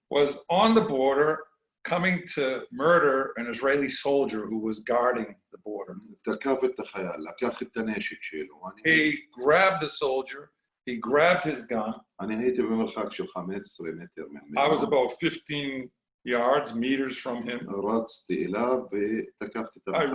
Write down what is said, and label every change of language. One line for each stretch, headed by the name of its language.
English: was on the border coming to murder an Israeli soldier who was guarding the border.
Hebrew: תקף את החייל, לקח את הנשק שלו.
English: He grabbed the soldier, he grabbed his gun.
Hebrew: אני הייתי במרחק של 15 מטר ממנו.
English: I was about 15 meters from him.
Hebrew: רצתי אליו ותקפתי את המחבל.